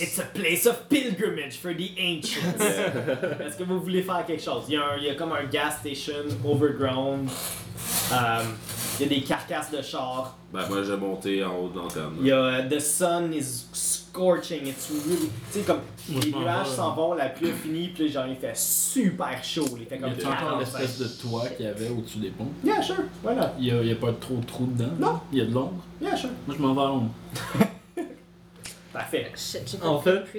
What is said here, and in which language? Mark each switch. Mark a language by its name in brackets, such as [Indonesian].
[English] It's a place of pilgrimage for the ancients! Yeah. [French] Est-ce que vous voulez faire quelque chose? Il y a comme un [English] gas station overground. [French] Il y a des carcasses de char. Ben moi j'ai monté en haut de l'antenne. Il y a [English] the sun is scorching, it's really. [French] Tu sais, comme moi, les nuages s'en vont, la pluie finit, puis genre il fait super chaud. Il fait comme y a encore l'espèce de toit qu'il y avait au-dessus des ponts. [English] Yeah, sure, why not? [French] Il y a pas trop de trous dedans. Non. Il y a de l'ombre. [English] Yeah, sure. [French] Moi je m'en vais à l'ombre. Parfait. En fait,